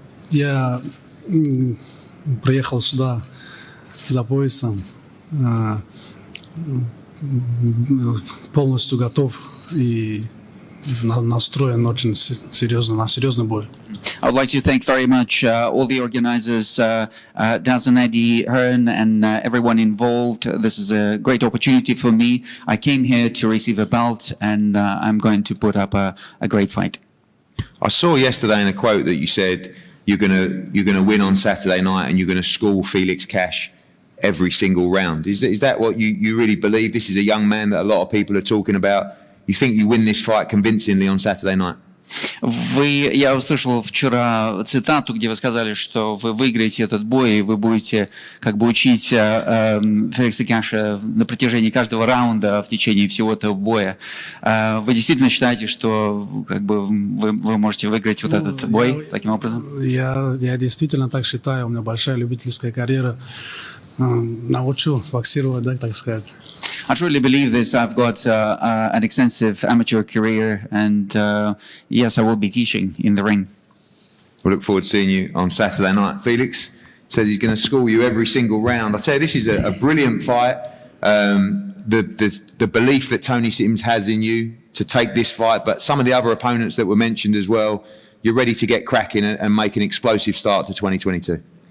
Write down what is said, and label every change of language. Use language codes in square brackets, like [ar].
[ru] Я приехал сюда за поясом. полностью готов и настроен очень серьезно на серьезный бой. [en] I would like to thank very much all the organizers, Daz and Eddie, Hearn, and everyone involved. This is a great opportunity for me. I came here to receive a belt, and I'm going to put up a great fight. I saw yesterday in a quote that you said you're gonna win on Saturday night and you're gonna school Felix Cash every single round. Is that what you really believe? This is a young man that a lot of people are talking about. You think you win this fight convincingly on Saturday night? [ru] Я услышал вчера цитату, где вы сказали, что вы выиграете этот бой, и вы будете как бы учить Феликса Кэша на протяжении каждого раунда в течение всего этого боя. Вы действительно считаете, что как бы вы можете выиграть вот этот бой таким образом? Я действительно так считаю. У меня большая любительская карьера. Научу боксировать, да, так сказать. [en] I truly believe this. I've got an extensive amateur career, and yes, I will be teaching in the ring. We'll look forward to seeing you on Saturday night. Felix says he's going to school you every single round. I tell you, this is a brilliant fight. The belief that Tony Sims has in you to take this fight, but some of the other opponents that were mentioned as well, you're ready to get cracking and make an explosive start to 2022.